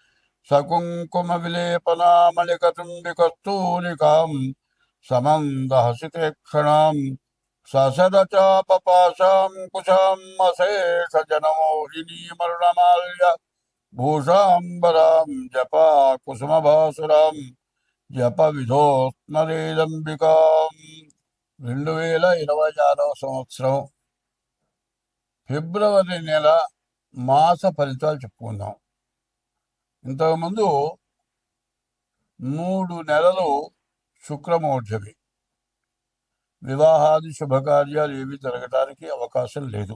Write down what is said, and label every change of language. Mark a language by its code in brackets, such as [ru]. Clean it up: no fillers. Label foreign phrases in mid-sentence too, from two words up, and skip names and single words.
[sa] सकुङ्कुमविलेपनामलिकचुम्बिकस्तूलिकां समन्दहसितेक्षणां ससदचापपाशां कुशाम् अशेषजनमोहिनीमरुणमाल्य भूषाम्बरां जपा कुसुमभासुरां जपविधोस्मरेदम्बिकां [te] 2026 సంవత్సరం ఫిబ్రవరి నెల మాస ఫలితాలు చెప్పుకుందాం. ఇంతకుముందు 3 నెలలు శుక్రమోర్జవి, వివాహాది శుభకార్యాలు ఏవి జరగడానికి అవకాశం లేదు.